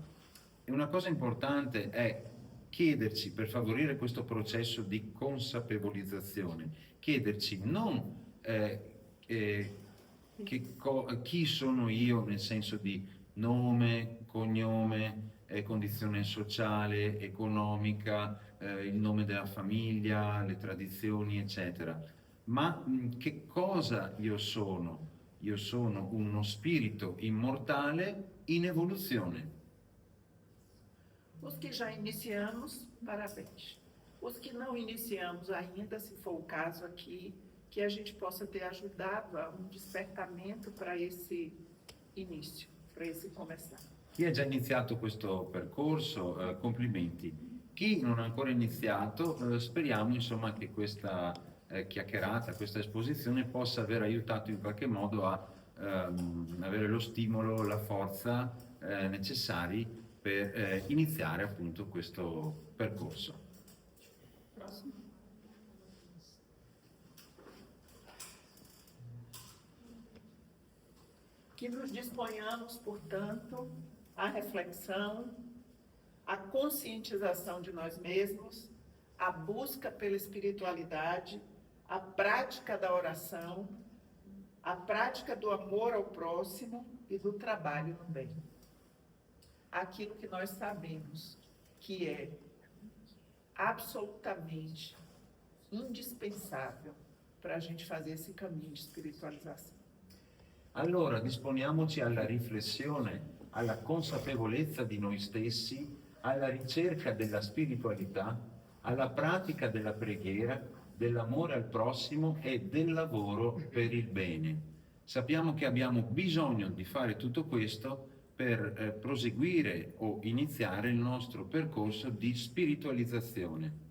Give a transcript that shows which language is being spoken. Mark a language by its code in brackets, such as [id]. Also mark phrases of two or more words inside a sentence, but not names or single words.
[it] E una cosa importante è chiederci, per favorire questo processo di consapevolizzazione, chiederci non chi sono io nel senso di nome, cognome, condizione sociale, economica, il nome della famiglia, le tradizioni, eccetera. Ma che cosa io sono? Io sono uno spirito immortale in evoluzione. [pt] Os que já iniciamos, parabéns. Os que não iniciamos ainda, se for o caso aqui, que a gente possa ter ajudado a um despertamento para esse início, para esse começar. [it] Chi ha già iniziato questo percorso, complimenti. Chi non ha ancora iniziato, speriamo insomma che questa chiacchierata, questa esposizione possa aver aiutato in qualche modo a avere lo stimolo, la forza necessari per iniziare appunto questo percorso. [pt] Próximo. Que nos disponhamos, portanto, à reflexão, à conscientização de nós mesmos, à busca pela espiritualidade, à prática da oração, à prática do amor ao próximo e do trabalho no bem. Aquilo que nós sabemos que é absolutamente indispensável para a gente fazer esse caminho de espiritualização. [it] Allora disponiamoci alla riflessione, alla consapevolezza di noi stessi, alla ricerca della spiritualità, alla pratica della preghiera, dell'amore al prossimo e del lavoro per il bene. Sappiamo che abbiamo bisogno di fare tutto questo per proseguire o iniziare il nostro percorso di spiritualizzazione.